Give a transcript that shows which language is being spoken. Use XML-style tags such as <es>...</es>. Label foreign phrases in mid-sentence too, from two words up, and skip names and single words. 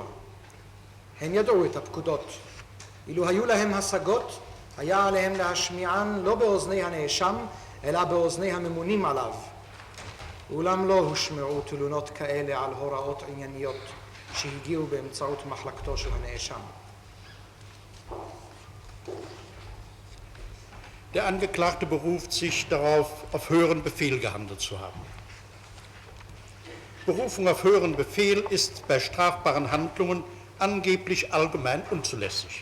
<he>הם ידעו את הפקודות. אילו היו להם השגות, היה עליהם להשמיען לא באוזני הנאשם, אלא באוזני הממונים עליו. אולם לא הושמעו תלונות כאלה על הוראות ענייניות שהגיעו באמצעות מחלקתו של הנאשם.</he> <de>Der Angeklagte beruft sich darauf, auf höheren Befehl gehandelt zu haben. Berufung auf höheren Befehl ist bei strafbaren Handlungen angeblich allgemein unzulässig.</de>